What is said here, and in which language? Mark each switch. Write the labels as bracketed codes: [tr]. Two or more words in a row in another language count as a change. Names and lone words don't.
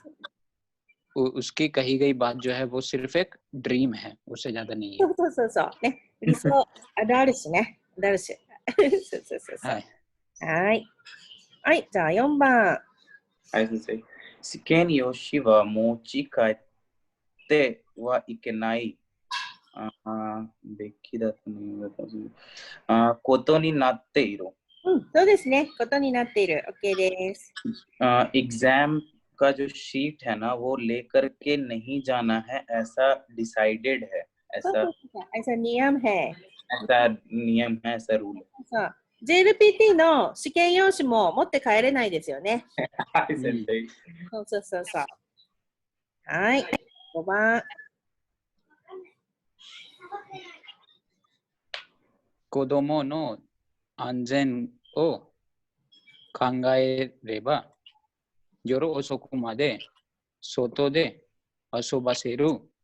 [hi] उसकी कही गई बात जो है वो सिर्फ एक ड्रीम है, उससे ज्यादा नहीं है。 [ja] そうそうそう。ね。理想、あるしね。あるし。そうそうそうそう。はい。はい。じゃあ4番。はい、先生。試験用紙は持ち帰ってはいけない。べきだとことになっている。そうですね。ことになっている。OK です。 [hi] एग्जाम का जो शीट है ना वो लेकर के नहीं जाना है, ऐसा डिसाइडेड है। ऐसा नियम है। ऐसा नियम है, ऐसा रूल है। [ja] JLPT の試験用紙も持って帰れないですよね。そうそうそうそう。はい。5番。子供の安全を考えれば、夜遅くまで外で遊ばせる。